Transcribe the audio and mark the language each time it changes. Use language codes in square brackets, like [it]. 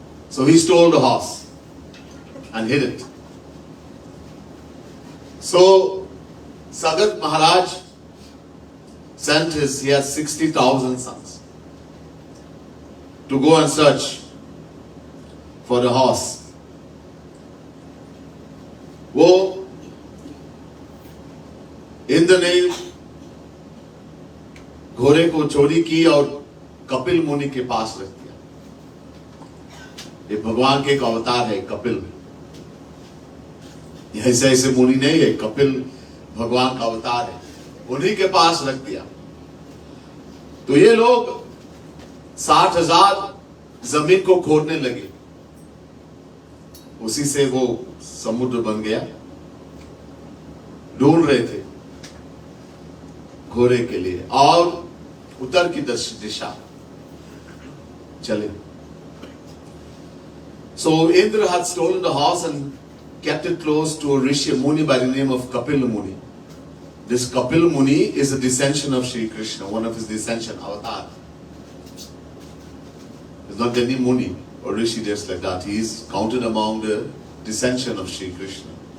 [en] So he stole the horse and hid it. So Sagat Maharaj sent he has 60,000 sons to go and search for the horse. [hi] वो इंद्र ने घोड़े को चोरी की और कपिल मुनि के पास रख दिया। ये भगवान के एक अवतार है कपिल। ऐसे ऐसे मुनि नहीं है, कपिल भगवान का अवतार है। उन्हीं के पास रख दिया। तो ये लोग 60,000 जमीन को खोदने लगे। उसी से वो समुद्र बन गया। ढूंढ रहे थे घोड़े के लिए और उत्तर की दिशा चले। [en] So Indra had stolen the horse and kept it close to a Rishi Muni by the name of Kapil Muni. This Kapil Muni is a descension of Sri Krishna, one of his descension avatar. It's not any Muni or Rishi just like that. He is counted among the descension of Sri Krishna.